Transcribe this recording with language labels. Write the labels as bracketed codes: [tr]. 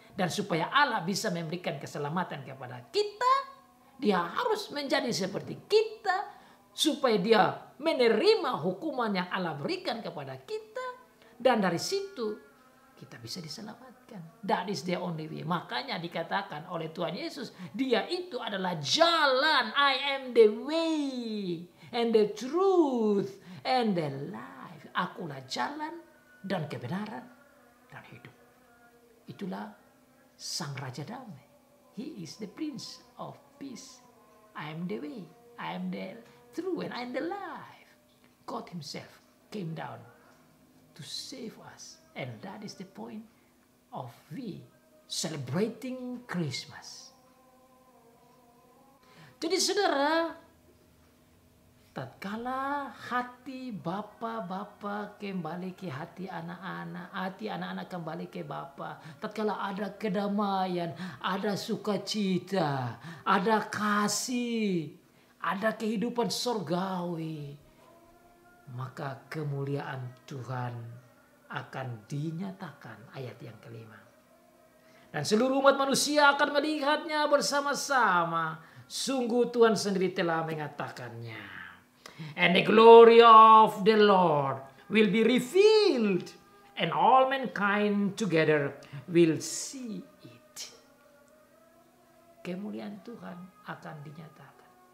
[id] Dan supaya Allah bisa memberikan keselamatan kepada kita, dia harus menjadi seperti kita, supaya dia menerima hukuman yang Allah berikan kepada kita. Dan dari situ kita bisa diselamatkan. [en] That is the only way. [id] Makanya dikatakan oleh Tuhan Yesus, dia itu adalah jalan. [en] I am the way and the truth and the life. [id] Akulah jalan dan kebenaran dan hidup. Itulah Sang Raja Damai. [en] He is the Prince of Peace. I am the way, I am the truth, and I am the life. God himself came down to save us. And that is the point of we celebrating Christmas. [id] Jadi saudara, tatkala hati Bapa kembali ke hati anak-anak, hati anak-anak kembali ke Bapa, tatkala ada kedamaian, ada sukacita, ada kasih, ada kehidupan surgawi, maka kemuliaan Tuhan akan dinyatakan. Ayat yang kelima. Dan seluruh umat manusia akan melihatnya bersama-sama. Sungguh Tuhan sendiri telah mengatakannya. [en] And the glory of the Lord will be revealed, and all mankind together will see it. [id] Kemuliaan Tuhan akan dinyatakan.